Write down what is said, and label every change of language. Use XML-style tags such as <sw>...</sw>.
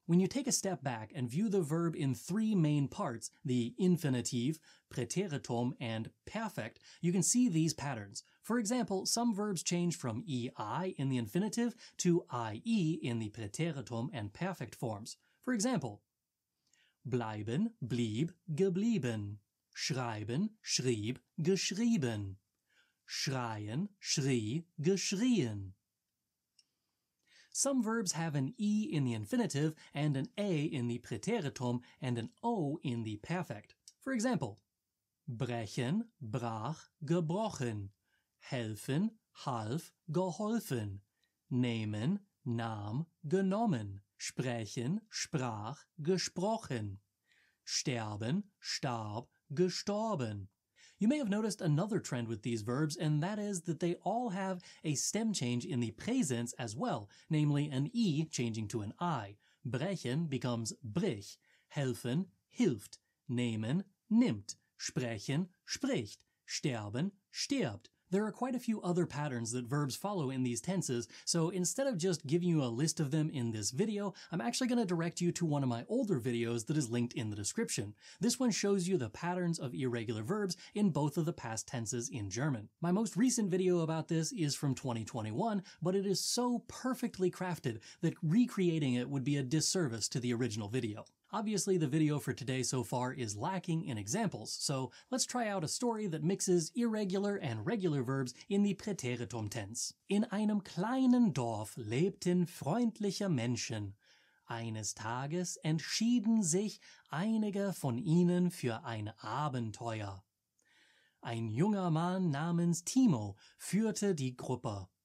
<en>When you take a step back and view the verb in three main parts, the infinitive, Präteritum, and perfect, you can see these patterns. For example, some verbs change from ei in the infinitive to ie in the Präteritum and perfect forms. For example,</en> <de>bleiben, blieb, geblieben. Schreiben, schrieb, geschrieben. Schreien, schrie, geschrien.</de> <en>Some verbs have an e in the infinitive and an a in the Präteritum and an o in the perfect. For example,</en> <de>brechen, brach, gebrochen. Helfen, half, geholfen. Nehmen, nahm, genommen. Sprechen, sprach, gesprochen. Sterben, starb, gestorben.</de> <en>You may have noticed another trend with these verbs, and that is that they all have a stem change in the Präsens as well, namely an e changing to an I.</en> <de>Brechen becomes brich. Helfen, hilft. Nehmen, nimmt. Sprechen, spricht. Sterben, stirbt.</de> <en>There are quite a few other patterns that verbs follow in these tenses, so instead of just giving you a list of them in this video, I'm actually going to direct you to one of my older videos that is linked in the description. This one shows you the patterns of irregular verbs in both of the past tenses in German. My most recent video about this is from 2021, but it is so perfectly crafted that recreating it would be a disservice to the original video. Obviously, the video for today so far is lacking in examples, so let's try out a story that mixes irregular and regular verbs in the Präteritum tense.</en> <de>In einem kleinen Dorf lebten freundliche Menschen. Eines Tages entschieden sich einige von ihnen für ein Abenteuer. Ein junger Mann namens Timo führte die Gruppe.</de>